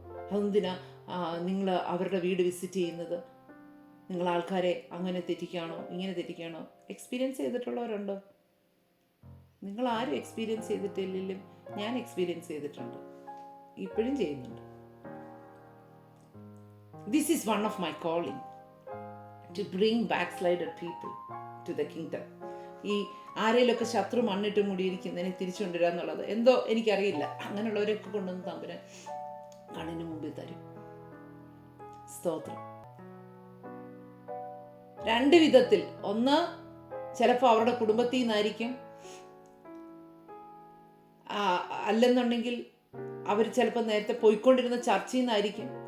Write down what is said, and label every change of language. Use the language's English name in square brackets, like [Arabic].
[Malayalam] അതെന്തിനാ നിങ്ങൾ അവരുടെ വീട് വിസിറ്റ് ചെയ്യുന്നത്? നിങ്ങൾ ആൾക്കാരെ അങ്ങനെ തെറ്റിക്കുകയാണോ, ഇങ്ങനെ തെറ്റിക്കുകയാണോ? എക്സ്പീരിയൻസ് ചെയ്തിട്ടുള്ളവരുണ്ടോ? നിങ്ങൾ ആരും എക്സ്പീരിയൻസ് ചെയ്തിട്ടില്ലെങ്കിലും ഞാൻ എക്സ്പീരിയൻസ് ചെയ്തിട്ടുണ്ട്, ഇപ്പോഴും ചെയ്യുന്നുണ്ട്. [English] This is one of my calling, to bring backslided people to the kingdom. [Malayalam] ഈ ആരെയിലൊക്കെ ശത്രു മണ്ണിട്ട് മൂടിയിരിക്കുന്നതിനെ തിരിച്ചുകൊണ്ടുവരിക എന്നുള്ളത് എന്തോ എനിക്കറിയില്ല. അങ്ങനെയുള്ളവരൊക്കെ കൊണ്ടുവന്ന് തമ്പുരാൻ കണ്ണിന് മുമ്പിൽ തരും. സ്തോത്രം. രണ്ട് വിധത്തിൽ. ഒന്ന്, ചിലപ്പോൾ അവരുടെ കുടുംബത്തിൽ നിന്നായിരിക്കും, അല്ലെന്നുണ്ടെങ്കിൽ അവർ ചിലപ്പോൾ നേരത്തെ പോയിക്കൊണ്ടിരുന്ന ചർച്ചയിൽ നിന്നായിരിക്കും.